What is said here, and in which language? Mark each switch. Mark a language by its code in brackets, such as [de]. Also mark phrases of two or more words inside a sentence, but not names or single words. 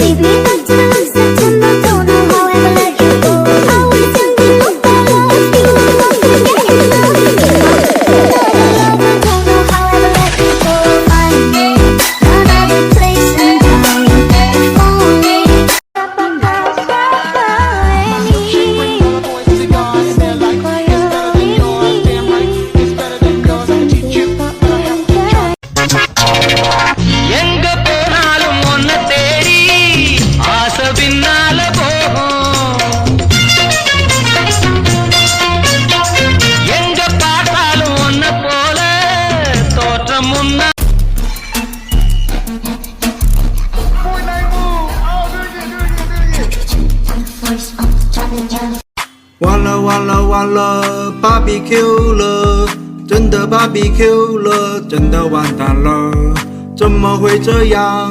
[en] Take me back to the last September, don't know how I ever let you go. I was young, didn't know better, you were not gonna get enough. Don't know how I ever let you go. Find me another place and time, if only. [ta] எங்க போனாலும் ஒன்ன தேடி ஆசை பின்னால போகும் எங்க பார்த்தாலும் ஒன்ன போல தோற்றம் முன்ன [zh] 完了完了完了 ，BBQ 了，真的 BBQ 了，真的完蛋了，怎么会这样？